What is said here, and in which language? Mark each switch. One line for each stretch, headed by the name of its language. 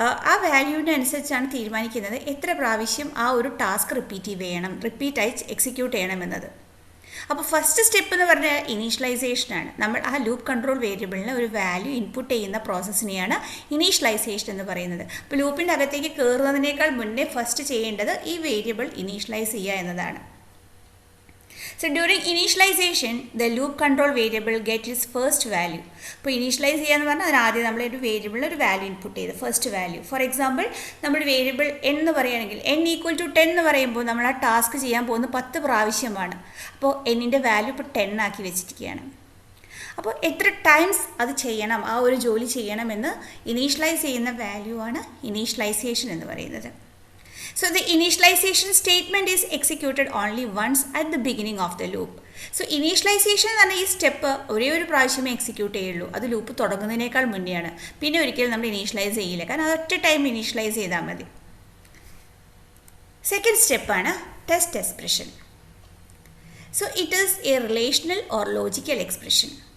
Malayalam: ആ വാല്യൂവിനനുസരിച്ചാണ് തീരുമാനിക്കുന്നത് എത്ര പ്രാവശ്യം ആ ഒരു ടാസ്ക് റിപ്പീറ്റായി എക്സിക്യൂട്ട് ചെയ്യണമെന്നത്. അപ്പോൾ ഫസ്റ്റ് സ്റ്റെപ്പ് എന്ന് പറഞ്ഞാൽ ഇനീഷ്യലൈസേഷനാണ്. നമ്മൾ ആ ലൂപ്പ് കൺട്രോൾ വേരിയബിളിന് ഒരു വാല്യൂ ഇൻപുട്ട് ചെയ്യുന്ന പ്രോസസ്സിനെയാണ് ഇനീഷ്യലൈസേഷൻ എന്ന് പറയുന്നത്. അപ്പോൾ ലൂപ്പിൻ്റെ അകത്തേക്ക് കയറുന്നതിനേക്കാൾ മുന്നേ ഫസ്റ്റ് ചെയ്യേണ്ടത് ഈ വേരിയബിൾ ഇനീഷ്യലൈസ് ചെയ്യുക എന്നതാണ്.
English: So during initialization, the loop control variable gets its first value.
Malayalam: അപ്പോൾ ഇനീഷ്യലൈസ് ചെയ്യാന്ന് പറഞ്ഞാൽ അതിന് ആദ്യം നമ്മൾ ഒരു വേരിയബിളിൽ ഒരു വാല്യൂ ഇൻപുട്ട് ചെയ്ത് ഫസ്റ്റ് വാല്യൂ. ഫോർ എക്സാമ്പിൾ നമ്മൾ വേരിയബിൾ എന്ന് പറയുകയാണെങ്കിൽ n=10 എന്ന് പറയുമ്പോൾ നമ്മൾ ആ ടാസ്ക് ചെയ്യാൻ പോകുന്നത് 10 പ്രാവശ്യമാണ്. അപ്പോൾ എന്നിൻ്റെ വാല്യൂ ഇപ്പോൾ 10 ആക്കി വെച്ചിരിക്കുകയാണ്. അപ്പോൾ എത്ര ടൈംസ് അത് ചെയ്യണം, ആ ഒരു ജോലി ചെയ്യണമെന്ന് ഇനീഷ്യലൈസ് ചെയ്യുന്ന വാല്യൂ ആണ് ഇനീഷ്യലൈസേഷൻ എന്ന് പറയുന്നത്.
English: So the initialization statement is executed only once at the beginning of the loop. So initialization
Malayalam: എന്ന് പറഞ്ഞാൽ ഈ സ്റ്റെപ്പ് ഒരേ ഒരു പ്രാവശ്യമേ എക്സിക്യൂട്ട് ചെയ്യുള്ളൂ. അത് ലൂപ്പ് തുടങ്ങുന്നതിനേക്കാൾ മുന്നെയാണ്. പിന്നെ ഒരിക്കലും നമ്മൾ ഇനീഷ്യലൈസ് ചെയ്യില്ല, കാരണം അത് ഒറ്റ ടൈം ഇനീഷ്യലൈസ് ചെയ്താൽ മതി.
English: Second സ്റ്റെപ്പാണ് test expression. So it is a relational or logical expression.